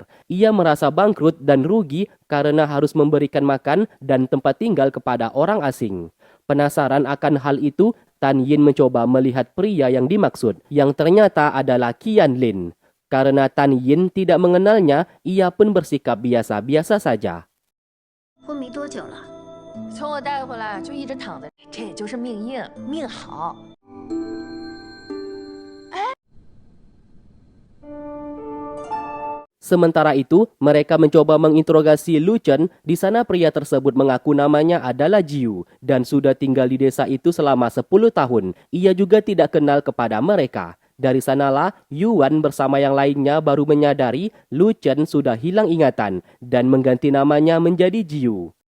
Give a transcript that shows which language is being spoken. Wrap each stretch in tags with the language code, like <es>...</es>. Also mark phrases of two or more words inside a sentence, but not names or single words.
<id>Ia merasa bangkrut dan rugi karena harus memberikan makan dan tempat tinggal kepada orang asing. Penasaran akan hal itu, Tan Yin mencoba melihat pria yang dimaksud, yang ternyata adalah Qian Lin. Karena Tan Yin tidak mengenalnya, ia pun bersikap biasa-biasa saja.</id> <zh>昏迷多久了？从我带回来就一直躺着，这也就是命硬命好。</zh> <id>Sementara itu, mereka mencoba menginterogasi Lu Chen. Di sana pria tersebut mengaku namanya adalah Jiu dan sudah tinggal di desa itu selama 10 tahun. Ia juga tidak kenal kepada mereka. Dari sanalah, Yuan bersama yang lainnya baru menyadari Lu Chen sudah hilang ingatan dan mengganti namanya menjadi Jiu.</id>